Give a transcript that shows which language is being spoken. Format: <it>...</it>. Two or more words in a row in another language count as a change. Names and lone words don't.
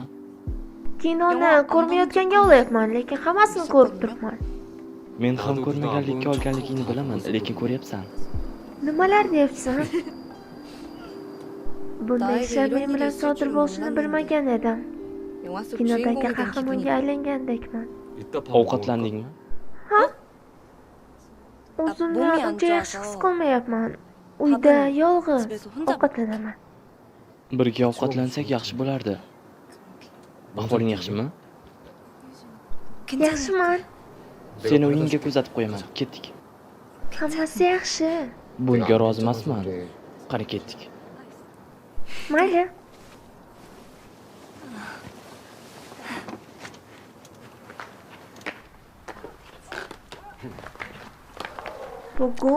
<uz>Kinoni ko'rmayotganga olyapman, lekin hammasini ko'rib turibman. Men ham ko'rmaganlikka olganligingni bilaman, lekin ko'ryapsan. Nimalar deyapsan? Bunday</uz> <ko>나에게</ko> <uz>ishlar</uz> <ko>이런</ko> <uz>men</uz> <ko>일이</ko> <uz>bilan</uz> <ko>있을</ko> <uz>sodir</uz> <ko>줄은</ko> <uz>bo'lishini</uz> <ko>몰랐는데.</ko> <uz>bilmagan edim.</uz> <ko>영화 속</ko> <uz>Kinodagi</uz> <ko>주인공이 된</ko> <uz>qahramonga</uz> <ko>기분이다.</ko> <uz>aylangandekman. Ovqatlandingmi? O'zimni</uz> <ko>몸이 안</ko> <uz>uncha yaxshi his</uz> <ko>좋아서</ko> <uz>qilmayapman. Uyda yolg'iz</uz> <ko>집에서 혼자</ko> <uz>ovqatlanaman. Birga ovqatlansak yaxshi bo'lardi. Ahvoling yaxshimi? Yaxshiman. Seni uyingga kuzatib qo'yaman. Ketdik. Hammasi yaxshi. Bunga rozi emasman. Qani ketdik. Mayli. Bugun</uz>